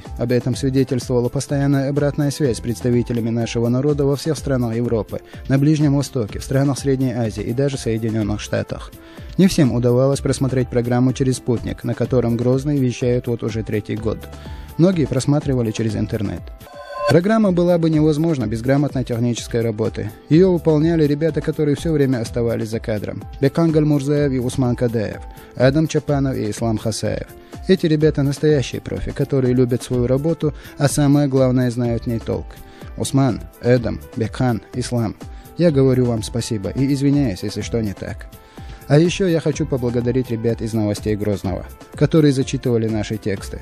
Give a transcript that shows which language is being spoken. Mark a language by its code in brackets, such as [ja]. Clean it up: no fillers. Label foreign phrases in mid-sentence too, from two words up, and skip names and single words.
[ru] Об этом свидетельствовала постоянная обратная связь с представителями нашего народа во всех странах Европы, на Ближнем Востоке, в странах Средней Азии и даже Соединенных Штатах. Не всем удавалось просмотреть программу через спутник, на котором Грозный вещает вот уже 3-й год. Многие просматривали через интернет. Программа была бы невозможна без грамотной технической работы. Ее выполняли ребята, которые все время оставались за кадром. Бекан Гальмурзаев и Усман Кадаев, Адам Чапанов и Ислам Хасаев. Эти ребята настоящие профи, которые любят свою работу, а самое главное, знают в ней толк. Усман, Эдам, Бекхан, Ислам. Я говорю вам спасибо и извиняюсь, если что не так. А еще я хочу поблагодарить ребят из «Новостей Грозного», которые зачитывали наши тексты.